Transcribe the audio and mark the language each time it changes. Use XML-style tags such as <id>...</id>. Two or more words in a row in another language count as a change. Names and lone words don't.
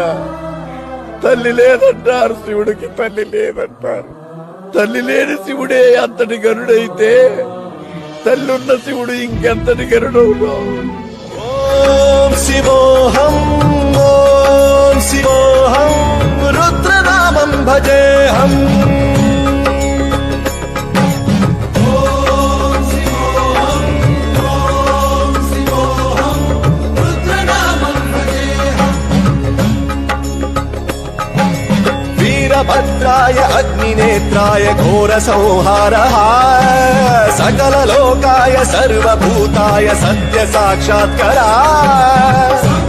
<te>తల్లి లేదంటారు, శివుడికి తల్లి లేదంటారు. తల్లి లేని శివుడే అంతటి గరుడైతే తల్లున్న శివుడు ఇంకెంతటి గరుడవులో.</te> <sa>ఓం శివోహం, ఓం శివోహం, రుద్రనామం భజేహం. वीरभद्राय अग्निनेत्राय घोर संहारः, सकल लोकाय सर्वभूताय सत्य साक्षात्करा.</sa>